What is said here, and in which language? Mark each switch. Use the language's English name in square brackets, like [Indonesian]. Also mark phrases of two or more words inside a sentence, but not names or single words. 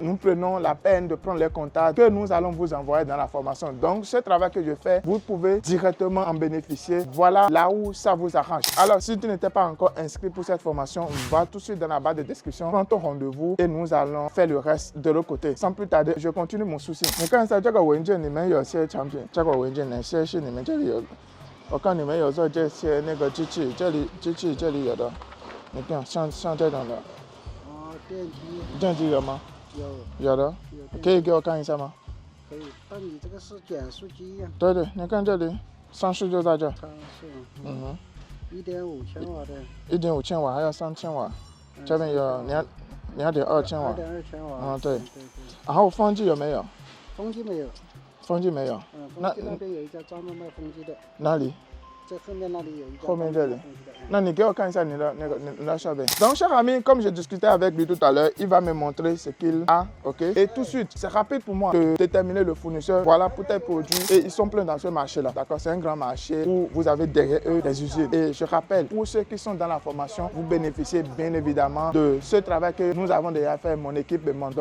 [French] Nous prenons la peine de prendre les contacts que nous allons vous envoyer dans la formation. Donc, ce travail que je fais, vous pouvez directement en bénéficier. Voilà là où ça vous arrange. Alors, si tu n'étais pas encore inscrit pour cette formation, va tout de suite dans la barre de description, prends ton rendez-vous et nous allons faire le reste de l'autre côté. Sans plus tarder, je continue mon souci. [Chinese] 你看一下这个文件里面有些产品，这个文件哪些是你们这里有的？我看你们有做这些那个机器，这里机器这里有的，你看像这种的。电机有吗？有的，可以给我看一下吗？可以，但你这个是减速机呀。对对，你看这里，上市就在这。上市，1.5千瓦的。 1.5千瓦还有3千瓦，这边有2.2千瓦。2.2 千瓦。嗯，对。然后风机有没有？风机没有。风机没有。风机那边有一家专门卖风机的。哪里？在后面那里有一个。后面这里。那你给我看一下你的设备。 [French] Donc, cher ami, comme je discutais avec lui tout à l'heure, il va me montrer ce qu'il a, ok? Et tout de suite, c'est rapide pour moi de déterminer le fournisseur. Voilà pour tes produits. Et ils sont pleins dans ce marché-là, d'accord? C'est un grand marché où vous avez derrière eux des usines. Et je rappelle, pour ceux qui sont dans la formation, vous bénéficiez bien évidemment de ce travail que nous avons déjà fait, mon équipe et moi.